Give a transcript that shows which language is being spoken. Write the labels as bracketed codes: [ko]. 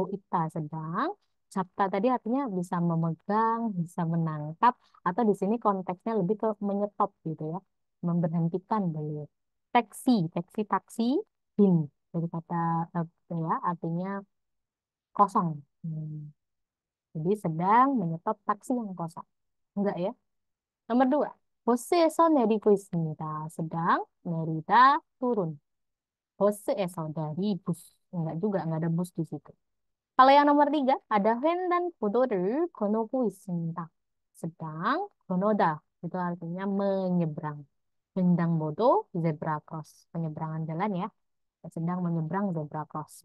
[id] 있다 sedang. 잡다 tadi artinya bisa memegang, bisa menangkap, atau di sini konteksnya lebih ke menyetop gitu ya, memberhentikan beliau. Taksi, bin dari kata ya artinya kosong. Jadi sedang menyetop taksi yang kosong. Enggak ya? Nomor 2. [ko] 버스에서 내리고 있습니다. [id] sedang 내리다 turun. 버스에서 dari bus. Enggak juga, enggak ada bus di situ. Kalau yang nomor 3, ada [ko] 횡단보도를 건너고 있습니다. [id] sedang 건너다. Itu artinya menyeberang. 횡단보도 zebra cross. Penyeberangan jalan ya. Sedang menyeberang zebra cross.